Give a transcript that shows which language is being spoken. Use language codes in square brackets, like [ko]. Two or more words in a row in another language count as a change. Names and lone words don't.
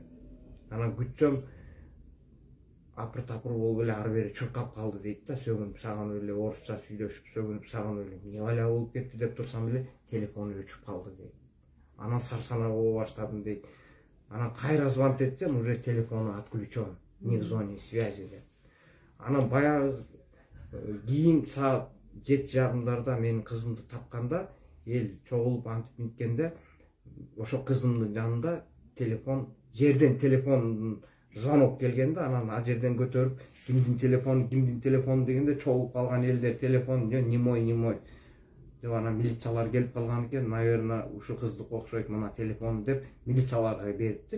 [ky] Анан күтсөм апыр-тапыр болуп эле ары бери чуркап калды дейт да, сөгүнүп сагынып эле орусча сүйлөшүп, сөгүнүп сагынып эле эмне бала болуп кетти деп турсам эле телефону өчүп калды дейт. Анан сарсанаа боло баштадым дейт. Анан кайра звонить этсем, [ru] уже телефону отключен, не в зоне связи деп. [ky] Анан баягы кийин саат 7 жагымдарда менин кызымды тапканда, эл чогулуп антип минткенде, ошо кызымдын жанында телефон, жерден телефондун звонок келгенде, анан ал жерден көтөрүп, кимдин телефону дегенде чогулуп калган элдер телефон, немой деп анан милициялар келип калган экен, наверное, ушу кыздык окшойт мына телефон деп милицияларга бериптир.